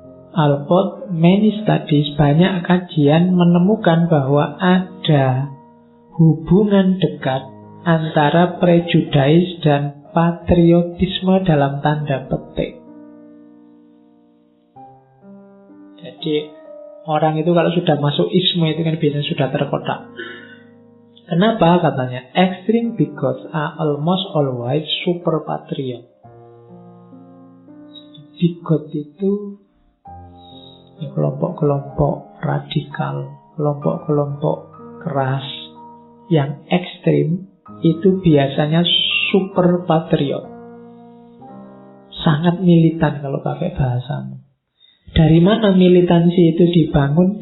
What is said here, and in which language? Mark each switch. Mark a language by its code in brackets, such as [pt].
[id] Alport, [en] many studies, [id] banyak kajian menemukan bahwa ada hubungan dekat antara prejudice dan patriotisme dalam tanda petik. Jadi orang itu kalau sudah masuk isme itu kan biasanya sudah terkotak. Kenapa katanya? [en] Extreme bigots are almost always super patriot. [id] Bigot itu ya, kelompok-kelompok radikal, kelompok-kelompok keras yang ekstrim itu biasanya super patriot. Sangat militan kalau pakai bahasamu. Dari mana militansi itu dibangun?